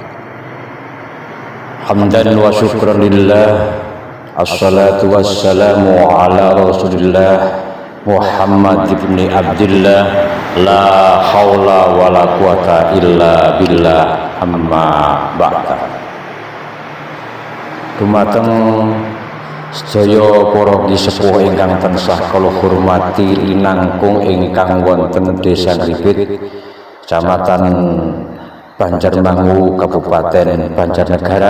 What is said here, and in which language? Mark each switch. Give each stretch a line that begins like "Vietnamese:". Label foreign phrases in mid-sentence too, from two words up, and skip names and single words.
Arabic: حمدا وشكرا لله. الصلاة والسلام على رسول الله محمد بن عبد الله. لا حول ولا قوة إلا بالله. أما بعد.
Javanese: Dumateng sedaya para sepuh ingkang tansah kula hormati linangkung ingkang wonten Desa Gripit, Kecamatan Banjarmangu, Kabupaten Banjarnegara.